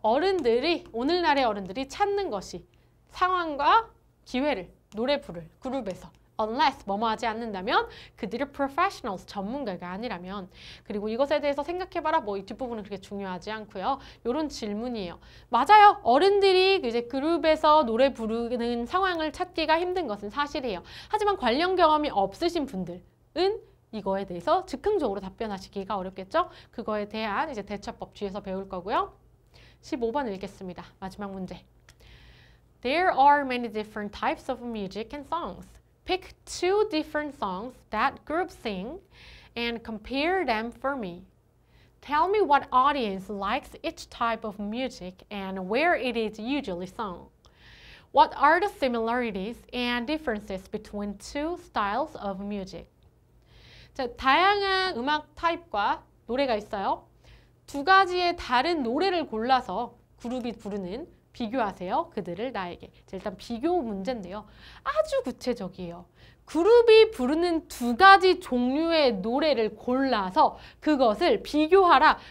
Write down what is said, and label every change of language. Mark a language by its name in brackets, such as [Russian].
[Korean] 오늘날의 어른들이 찾는 것이 상황과 기회를 노래 부를 그룹에서 unless 뭐뭐 하지 않는다면 그들이 professionals, 전문가가 아니라면 그리고 이것에 대해서 생각해봐라 뭐 이 뒷부분은 그렇게 중요하지 않고요. 이런 질문이에요. 맞아요. 어른들이 이제 그룹에서 노래 부르는 상황을 찾기가 힘든 것은 사실이에요. 하지만 관련 경험이 없으신 분들은 이거에 대해서 즉흥적으로 답변하시기가 어렵겠죠? 그거에 대한 이제 대처법 뒤에서 배울 거고요. 15번 읽겠습니다. 마지막 문제. [English] There are many different types of music and songs. Pick 2 different songs that groups sing and compare them for me. Tell me what audience likes each type of music and where it is usually sung. What are the similarities and differences between 2 styles of music? [Korean] 자, 다양한 음악 타입과 노래가 있어요. 2가지의 다른 노래를 골라서 그룹이 부르는 비교하세요. 그들을 나에게. 자, 일단 비교 문제인데요. 아주 구체적이에요. 그룹이 부르는 2가지 종류의 노래를 골라서 그것을 비교하라.